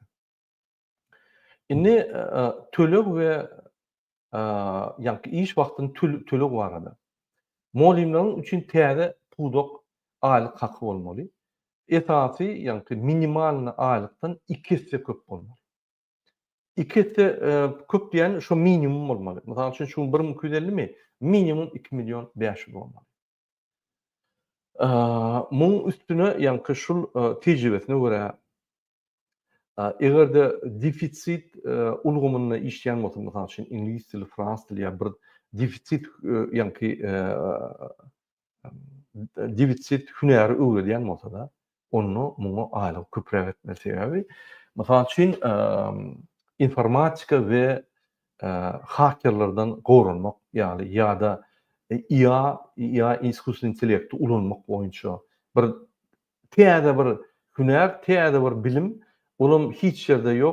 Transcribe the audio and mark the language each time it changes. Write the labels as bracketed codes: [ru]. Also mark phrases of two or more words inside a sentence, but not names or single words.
[tk] Indi tölek we ýa-ni iş wagtyny tölek barada. Muallimleriň üçin täze pudok aýlyk haky bolmaly. Esasy ýa-ni minimal aýlykdan 2 hisse köp bolmaly. 2 hisse köp diýen şu minimum bolmaly. Mesela şu 1250 mi? Minimum 2 milyon 500 bolmaly. Muň üstüne ýa-ni şul tejribesine görä egerde defitsit ulgumyna işleýän bolsa, mesela şu ingliz tili, frans tili ýa bir defitsit ýa-ni defitsit hünäri öwredýän bolsa da, onu muňa aýlyk köprek etme sebebi, mesela şu informatika we hakerlerden gorunmak, ýa-ni ýa-da IA [ru] искусственный интеллект [tk] ulanmak boýunça bir täze bir hünär, täze bir bilim olam hiç ýerde ýok.